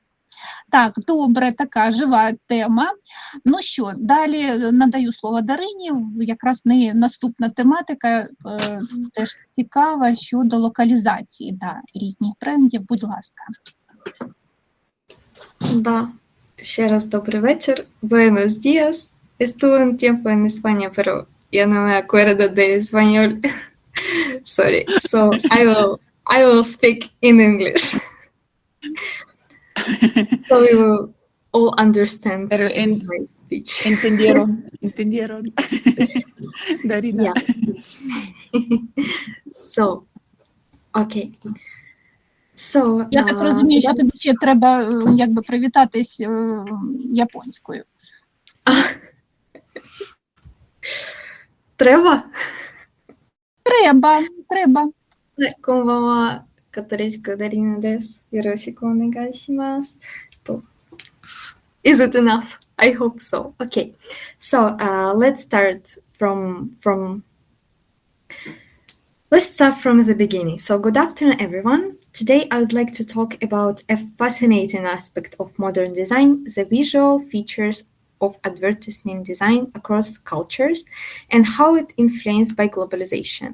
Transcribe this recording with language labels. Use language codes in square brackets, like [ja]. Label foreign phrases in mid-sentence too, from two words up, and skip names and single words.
[uk] Так, добре, така жива тема. Ну що, далі надаю слово Дарині, якраз в неї наступна тематика, теж цікава, щодо локалізації різних брендів, будь ласка. Ще раз добрий вечір. [es] Buenos días. Estuve un tiempo en España, pero ya no me acuerdo de español. [en] Sorry. So I will speak in English. So we will all understand [es] Pero [en] my speech. [es] entendieron. Darina. [en] Yeah. So, okay. So, [uk] Я так розумію, що тобі ще треба якби привітатись японською. Треба? Треба. [ja] こんばんは。カトリチコダリナです。よろしくお願いします。 [en] Is it enough? I hope so. Okay. So, let's start from the beginning. So, good afternoon, everyone. Today, I would like to talk about a fascinating aspect of modern design, the visual features of advertisement design across cultures and how it influenced by globalization.